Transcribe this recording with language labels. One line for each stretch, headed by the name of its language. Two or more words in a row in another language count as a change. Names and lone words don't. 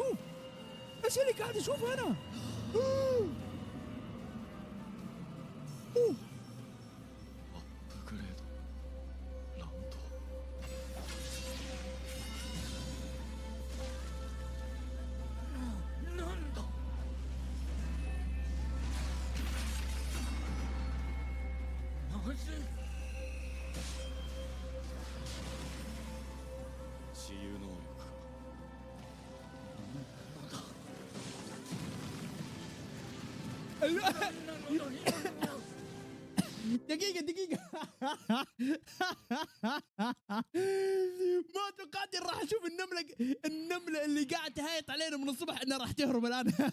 Arabic: ايش اللي قاعد اشوفه انا؟ أوه.
Japanese: アップグレード乱闘。なんだなぜ治癒能力か。
Arabic: دقيقة دقيقة. ما توقعت إن راح اشوف النملة اللي قاعد تهايط علينا من الصبح انها راح تهرب الان.